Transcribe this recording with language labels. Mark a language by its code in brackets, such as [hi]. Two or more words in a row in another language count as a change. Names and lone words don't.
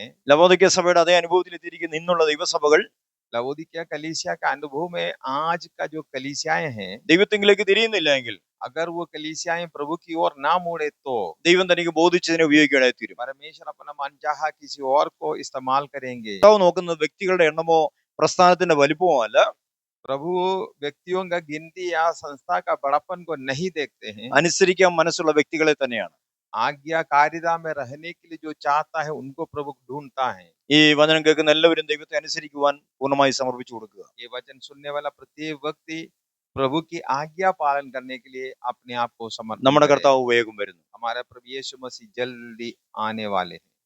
[ml] ലവോദിക്യ സഭയുടെ അതേ അനുഭവത്തിൽ എത്തിയിരിക്കുന്ന ഇന്നുള്ള ദൈവസഭകൾ [hi] लवोदिकिया कलीसिया का अनुभव में आज का जो कलीसियाएं हैं, [ml] ദൈവത്തിങ്കിലേക്ക് തിരിയുന്നില്ല എങ്കിൽ [hi] अगर वो कलीसियाएं प्रभु की ओर ना मुड़े तो [ml] ദൈവം തനിക്ക് ബോധിച്ചതിനെ ഉപയോഗിക്കാനായി തീരും. [hi] परमेश्वर अपना मनचाहा किसी और को इस्तेमाल करेंगे। [ml] കർത്താവ് നോക്കുന്നത് വ്യക്തികളുടെ എണ്ണമോ പ്രസ്ഥാനത്തിന്റെ വലിപ്പമോ അല്ല, [hi] प्रभु व्यक्तियों का गिनती या संस्था का बड़प्पन को नहीं देखते हैं। [ml] അനുസരിക്കാൻ മനസ്സുള്ള വ്യക്തികളെ തന്നെയാണ്. [hi] आज्ञाकारिता में रहने के लिए जो चाहता है उनको प्रभु ढूंढता है। [ml] ഈ വചനം കേൾക്കുന്ന എല്ലാവരും ദൈവത്തെ അനുസരിക്കുവാൻ പൂർണ്ണമായി സമർപ്പിച്ചു കൊടുക്കുക. [hi] ये वचन सुनने वाला प्रत्येक व्यक्ति प्रभु की आज्ञा पालन करने के लिए अपने आप को समर्पित [ml] നമ്മുടെ [hi] करे। [ml] കർത്താവ് വേഗം വരുന്നു. [hi] हमारा प्रभु यीशु मसीह जल्दी आने वाले हैं।